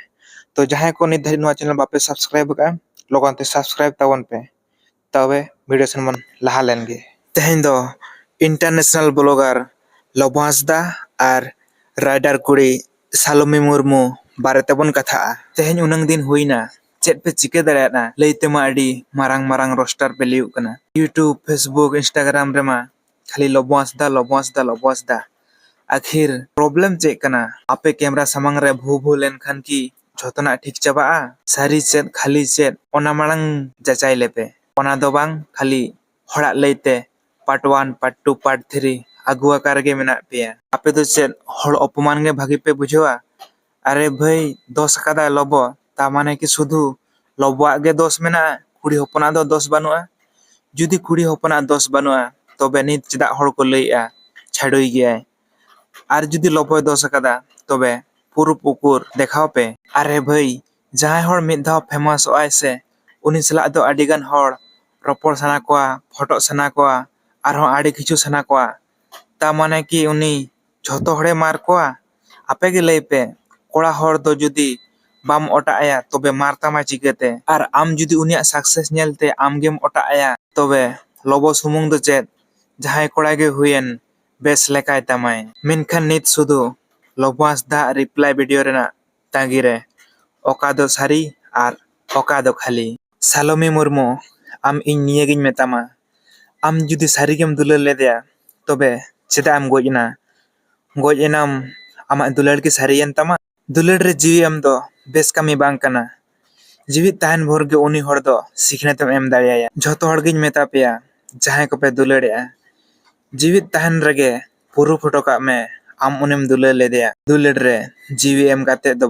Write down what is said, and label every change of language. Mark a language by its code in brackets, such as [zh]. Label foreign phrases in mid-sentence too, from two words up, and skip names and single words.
[sat] तो जहां को नित धरि नोआ चैनल बापे सब्सक्राइब का लोगन ते सब्सक्राइब तावन पे तबे वीडियो सन मन लहा लेन गे। तेहेन दो [en] international blogger [sat] लबु हांसदा और राइडर कुड़ी सालोमी मुर्मू बारे तेबन कथा। तेहेन उनंग दिन हुईना चेत पे चिके दाड़ा लैते मा अडी मारांग मारांग रोस्टर पे लियु कना यूट्यूब फेसबुक इंस्टाग्राम रे मा खाली लबु हांसदा आखिर प्रॉब्लम चेक कना आपे कैमरा समंग रे भू लेन खान की झोतना ठीक चाबा सारी चेत खाली चेत ओना मांग जाचाई लेपे ओना दो बांग खाली हड़ा लैते पार्ट 1 पार्ट 2 पार्ट 3 अगुआ कारगे मेना पे आपे तो चेत हड़ अपमान गे भागी पे बुझवा। अरे भाई दोष कदा लबो ता माने कि शुधु लबुआ गे दोष मेना कुड़ी हपना दो दोष बनुआ जुदी कुड़ी हपना दोष बनुआ तबे नित चेदा हड़ को लैया छाड़ोई गया और जुदी लबोय दोष कदा तबे पुरु पुकुर देखाव पे। अरे भाई जहां हड़ मिद धाव फेमस ओय से उनी सला दो अडिगन हड़ रपड़ सना कोआ फोटो सना कोआ आरो आड़ी किछु सना कोआ ता माने कि उनी झोतो हड़े मार कोआ आपे गे लई पे कोड़ा हड़ दो जुदी बाम ओटा आया तबे मारता मा चिकेते और आम जुदी उनिया सक्सेस नेलते आम गेम ओटा आया तबे लबो सुमुंग दो चेत जहां कोड़ा गे हुयन बेस लेकाय तमाय मेनखान नित सुधु लबु हांसदा [en] reply video [sat] रेना तांगी रे ओका दो सारी और ओका दो खाली। सालोमी मुर्मू आम इन निये गिन मेतामा आम जुदी सारी गेम दुलार लेदेया तबे चेदा आम गोजना गोज एनाम आमा दुलार की सारी एन तमा दुलार रे जीवी आम दो बेस कमी बांग कना जीवी ताहन भोर गे उनी हड़ दो सिखनेतम एम दाड़िया झोतो हड़ गिन मेता पेया जहां को पे दुलारेया जीवित ताहन रगे पुरु फोटो का में आम उनेम दुलार लेदेया दुलार रे जीवी एम काते दो